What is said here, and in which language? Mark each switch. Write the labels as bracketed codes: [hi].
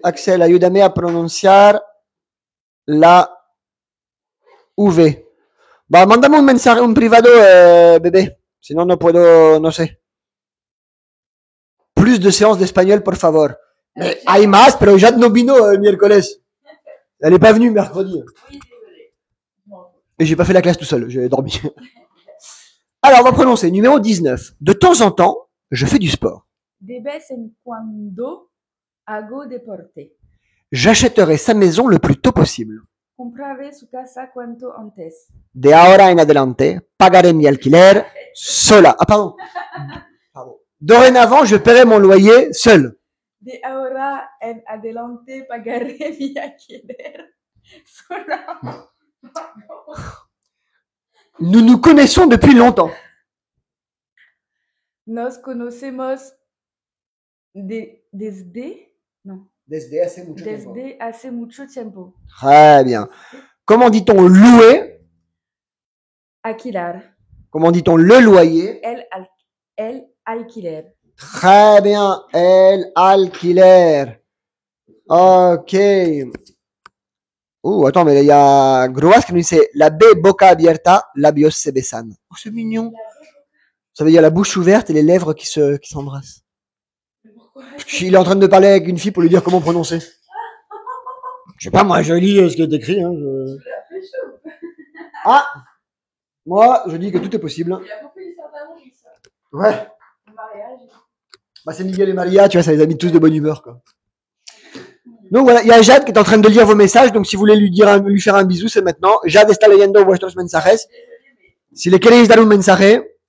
[es] Axel, ayúdame a pronunciar la V. Va, mándame un mensaje, un privado, bébé. Sinon no puedo, no sé. [fr] Plus de séances d'espagnol, [es] por favor. [fr] Mais [es] hay más, pero Jade no vino el miércoles. [fr] Elle est pas venue mercredi. Oui, désolé. Bon. Et j'ai pas fait la classe tout seul, j'ai dormi. Alors, on va prononcer numéro 19. De temps en temps, je fais du sport. [es] De vez en cuando hago deporte. [fr] J'achèterai sa maison le plus tôt possible. [es] Compraré su casa cuanto antes. De ahora en adelante, pagaré mi alquiler sola. [fr] Ah, pardon. Dorénavant, je paierai mon loyer seul. [es] De ahora en adelante pagaré mi alquiler sola. [fr] Nous nous connaissons depuis longtemps. [es] Nos conocemos desde Non. Desde hace mucho tiempo. Desde hace mucho tiempo. [fr] Très bien. Comment dit-on louer? [es] Alquilar. [fr] Comment dit-on le loyer? [es] El alquiler. [fr] Très bien. El alquiler. Ok. Attends, mais il y a Groas qui nous dit la baie [es] boca abierta, labios se besan. [fr] Oh, c'est mignon. Ça veut dire la bouche ouverte et les lèvres qui s'embrassent. Il est en train de parler avec une fille pour lui dire comment prononcer. Je sais pas, moi, je lis ce qui est écrit. Hein, Ah! Moi, je dis que tout est possible. Il a beaucoup dit certains noms, ça. Ouais. Le mariage. Bah, c'est Miguel et Maria, tu vois, ça les a mis tous de bonne humeur, quoi. Donc voilà, il y a Jade qui est en train de lire vos messages, donc si vous voulez lui faire un bisou, c'est maintenant. [es] Jade está leyendo vuestros mensajes. Si le queréis dar un mensaje.